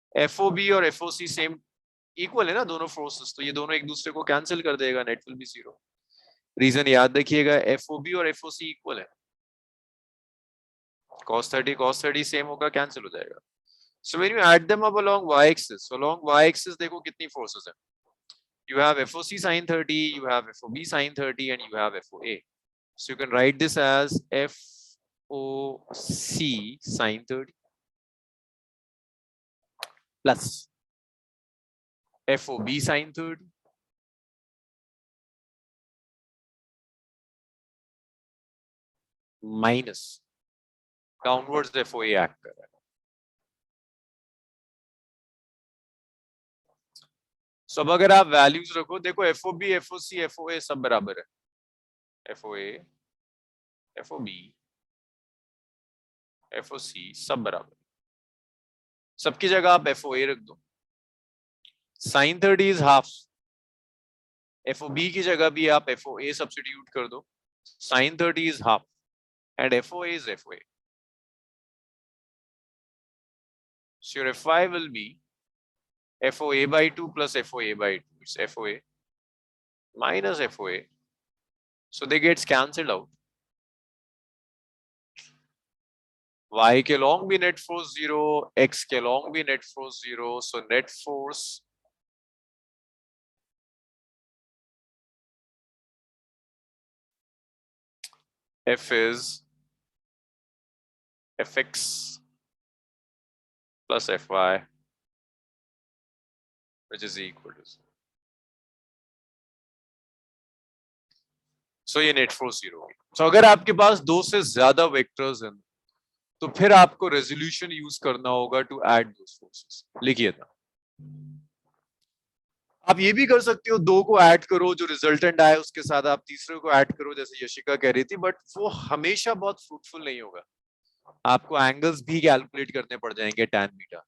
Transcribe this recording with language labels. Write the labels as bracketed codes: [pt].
[hi] FOB और FOC same equal है ना दोनों फोर्सेस, तो ये दोनों एक दूसरे को कैंसिल कर देगा, [en] Net will be 0। [hi] रीजन याद रखिएगा, FOB और FOC इक्वल है, cos 30 सेम होगा, कैंसिल हो जाएगा। [en] so when you add them up along y axis, so along y axis [hi] देखो कितनी फोर्सेस हैं। [en] You have FOC sin 30, you have FOB sin 30, and you have FOA. So you can write this as FOC sin 30 plus FOB sin 30 minus downwards FOA act [hi] कर रहा है। So अब अगर आप values रखो, देखो FOB, FOC, FOA सब बराबर है, FOA, FOB, FOC सब बराबर, सबकी जगह आप FOA रख दो। [en] sin 30 is half, [hi] FOB की जगह भी आप FOA सब्स्टिट्यूट कर दो, [en] sin 30 is half and FOA is FOA. So your FI will be FOA by 2 plus FOA by 2. It's FOA minus FOA. So they gets cancelled out. [hi] Y के long भी net force 0, X के long भी net force 0. [en] So net force F is Fx plus Fy, which is equal to 0. [hi] So ये net force 0 होगी। So अगर आपके पास दो से ज्यादा वेक्टर्स हैं तो फिर आपको रेजोल्यूशन यूज करना होगा [en] To add those forces. [hi] लिखिए था, आप ये भी कर सकते हो, दो को ऐड करो, जो रिजल्टेंट आए उसके साथ आप तीसरे को ऐड करो, जैसे यशिका कह रही थी, बट वो हमेशा बहुत फ्रूटफुल नहीं होगा, आपको एंगल्स भी कैलकुलेट करने पड़ जाएंगे tan बीटा।